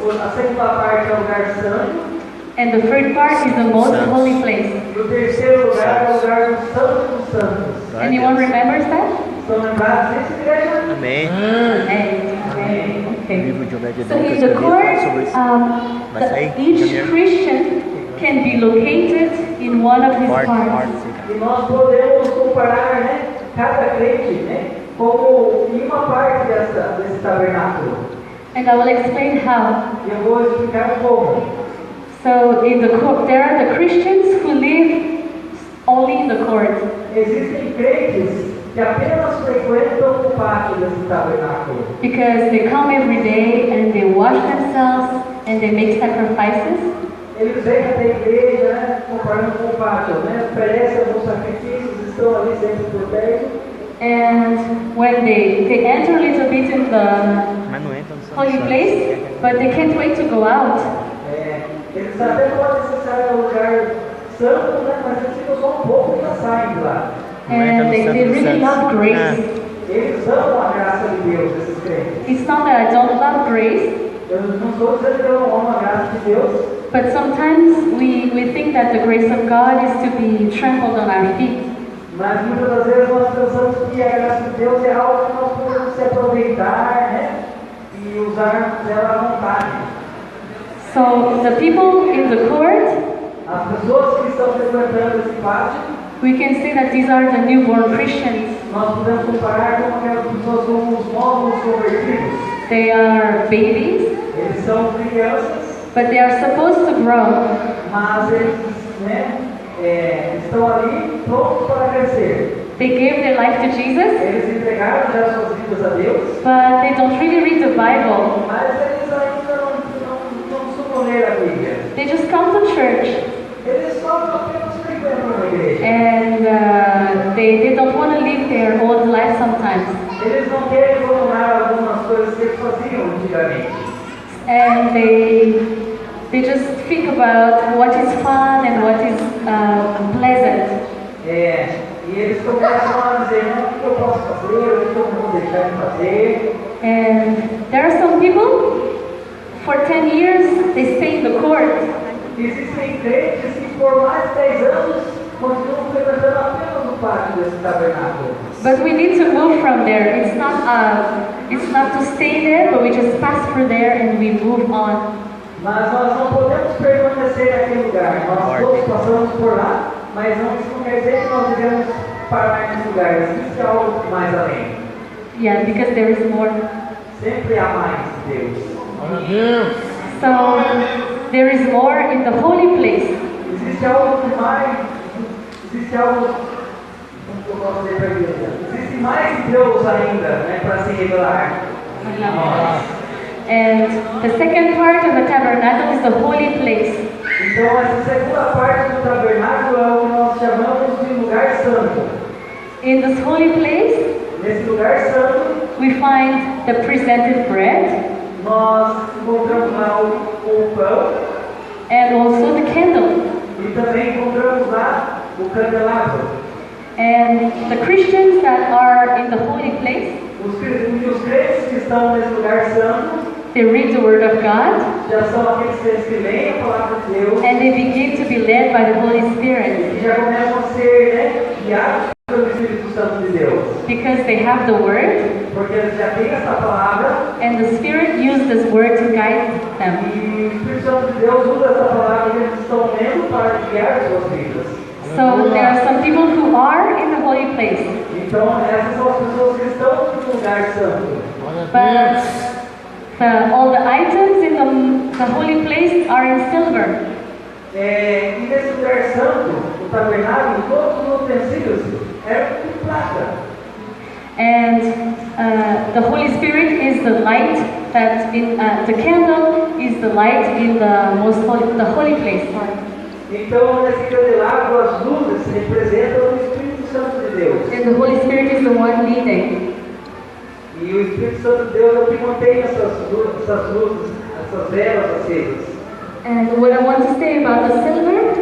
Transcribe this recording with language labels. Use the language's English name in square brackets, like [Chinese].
[Portuguese] A segunda parte é o lugar santo. [English] And the third part is the most holy place. [Portuguese] E o terceiro lugar é o lugar do Santo dos Santos. [English] Anyone remembers that? [Portuguese] Estão lembrados disso, igreja? Amém. [English] Amen. [Portuguese] O [English] Okay. [Portuguese] livro de Obed [English] So [Portuguese] Edom que eu [English] in the [Portuguese] escrevi fala sobre [English] court, [Portuguese] isso. [English] each Christian can be located in one of his parts. [Portuguese] E nós podemos comparar, cada crente, como em uma parte desse tabernáculo. [English] And I will explain how. [Portuguese] E eu vou explicar como. [English] So in the court, there are the Christians who live only in the court. [Portuguese] Existem crentes que apenas frequentam o pátio desse tabernáculo. [English] Because they come every day and they wash themselves and they make sacrifices. [Portuguese] Eles vêm até a igreja, né, comparando com o pátio, né, oferecem alguns sacrifícios, estão ali sempre por perto. [English] And when they enter a little bit in the [Portuguese] Mas não entra no Santo [English] holy [Portuguese] Santo. [English] place, but they can't wait to go out. [Portuguese] Eles até podem acessar o lugar santo, né, mas eles ficam só um pouco e já saem de lá. [English] And they really love grace. [Portuguese] Eles amam a graça de Deus, esses crentes. [English] It's not that I don't love grace, [Portuguese] Eu não estou dizendo que eu não amo a graça de Deus, [English] but sometimes we think that the grace of God is to be trampled on our feet. [Portuguese] mas muitas das vezes nós pensamos que a graça de Deus é algo que nós podemos se aproveitar, né, e usar dela à vontade. [English] So the people in the court, [Portuguese] As pessoas que estão frequentando esse pátio, [English] we can say that these are the newborn Christians. [Portuguese] nós podemos comparar com aquelas pessoas como os novos convertidos. [English] They are babies, [Portuguese] Eles são crianças, [English] but they are supposed to grow. [Portuguese] mas eles, né, estão ali prontos para crescer. [English] They gave their life to Jesus, [Portuguese] Eles entregaram já suas vidas a Deus, [English] but they don't really read the Bible. [Portuguese] mas eles ainda não costumam ler a Bíblia. [English] They just come to church [Portuguese] Eles só apenas frequentam a igreja. [English] and they don't want to live their old life sometimes. [Portuguese] Eles não querem abandonar algumas coisas que eles faziam antigamente. [English] And they just think about what is fun and what is pleasant. [Portuguese] E eles começam a dizer, né, o que eu posso fazer, o que eu vou deixar de fazer. [English] And there are some people, for 10 years, they stay in the court. [Portuguese] Existem crentes que por mais de 10 anos continuam frequentando apenas o pátio desse tabernáculo. [English] But we need to move from there. It's not to stay there, but we just pass through there and we move on. [Portuguese] Mas nós não podemos permanecer naquele lugar. Nós todos passamos por lá, mas isso não quer dizer que nós devemos parar nesse lugar. Existe algo mais além. [English] Yeah, because there is more. [Portuguese] Sempre há mais de Deus. Glória a Deus. [English] So there is more in the holy place. [Portuguese] Existe algo mais. Existe algo. Como que eu posso dizer para a igreja? Existe mais de Deus ainda, né, para se revelar. [English] And the second part of the tabernacle is the holy place. [Portuguese] Então, essa segunda parte do tabernáculo é o que nós chamamos de lugar santo. [English] In this holy place, [Portuguese] Nesse lugar santo, [English] we find the presented bread [Portuguese] nós encontramos lá o pão [English] and also the candle. [Portuguese] e também encontramos lá o candelabro. [English] And the Christians that are in the holy place, [Portuguese] Os crentes que estão nesse lugar santo [English] they read the Word of God [Portuguese] já são aqueles crentes que leem a palavra de Deus [English] and they begin to be led by the Holy [Portuguese] e [English] Spirit [Portuguese] que já começam a ser, né, guiados pelo Espírito Santo de Deus. [English] because they have the Word [Portuguese] Porque eles já têm essa palavra [English] and the Spirit uses this Word to guide them. [Portuguese] e o Espírito Santo de Deus usa essa palavra que eles estão lendo para guiar suas vidas. [English] So there are some people who are in the holy place, [Portuguese] Então, essas são as pessoas que estão no lugar santo. Glória a Deus. [English] but all the items in the holy place are in silver. [Portuguese] E nesse lugar santo, o tabernáculo, todos os utensílios eram de prata. [English] And the Holy Spirit is the light that in the candle is the light in the holy place. [Portuguese] Então, nesse candelabro, as luzes representam o Espírito Santo de Deus. [English] And the Holy Spirit is the one leading. [Portuguese] E o Espírito Santo de Deus é o que mantém essas luzes, essas velas acesas. [English] And what I want to say about the silver,